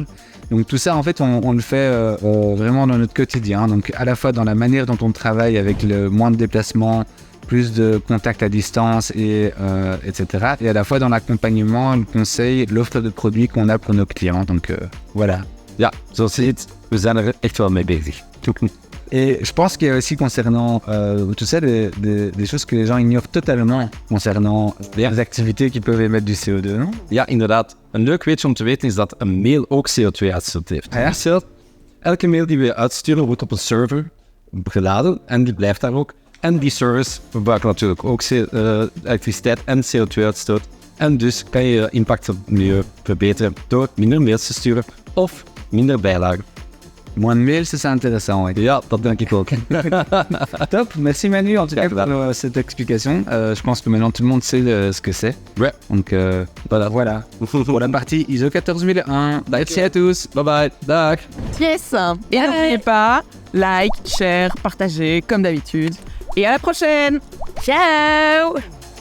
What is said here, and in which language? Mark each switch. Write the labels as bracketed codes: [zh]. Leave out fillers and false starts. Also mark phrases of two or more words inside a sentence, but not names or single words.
[fr] Donc tout ça en fait on le fait vraiment dans notre quotidien, donc à la fois dans la manière dont on travaille avec le moins de déplacements, plus de contacts à distance etc. Et à la fois dans l'accompagnement, le conseil, l'offre de produits qu'on a pour nos clients. Donc voilà. [nl] Ja, zoals je ziet, we zijn er echt wel mee bezig. [fr] Et je pense qu'il y a aussi concernant tout ça des choses que les gens ignorent totalement concernant les activités qui peuvent émettre du CO2, non? [nl] Ja, inderdaad. Een leuk weetje om te weten is dat een mail ook CO2-uitstoot heeft. Ja? Elke mail die we uitsturen wordt op een server geladen en die blijft daar ook. En die servers verbruiken natuurlijk ook elektriciteit en CO2-uitstoot. En dus kan je je impact op het milieu verbeteren door minder mails te sturen of minder bijlagen. [fr] Moins de mails, c'est intéressant. Ouais. [nl] Ja, dat denk ik ook. [fr] Top, merci Manu en tout cas pour cette explication. Je pense que maintenant tout le monde sait ce que c'est. Ouais. Donc voilà. Pour la partie ISO 14001. Merci à tous. Bye bye. Dag. Yes. Et n'oubliez pas, [en] like, share, [fr] partagez comme d'habitude. Et à la prochaine. Ciao!